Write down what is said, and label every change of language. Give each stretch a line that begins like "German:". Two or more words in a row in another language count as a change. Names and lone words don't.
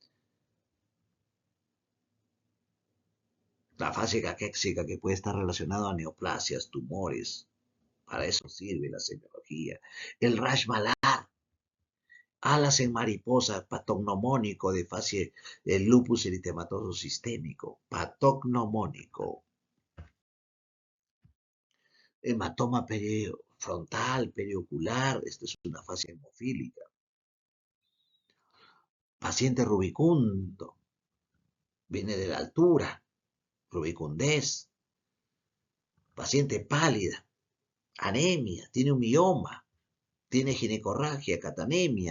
Spanish: La fase caquéxica que puede estar relacionada a neoplasias, tumores. Para eso sirve la semiología. El rash malar, alas en mariposa, patognomónico de fase del lupus eritematoso sistémico, patognomónico. Hematoma frontal, periocular, esto es una fase hemofílica. Paciente rubicundo, viene de la altura, rubicundez. Paciente pálida, anemia, tiene un mioma, tiene ginecorragia, catanemia.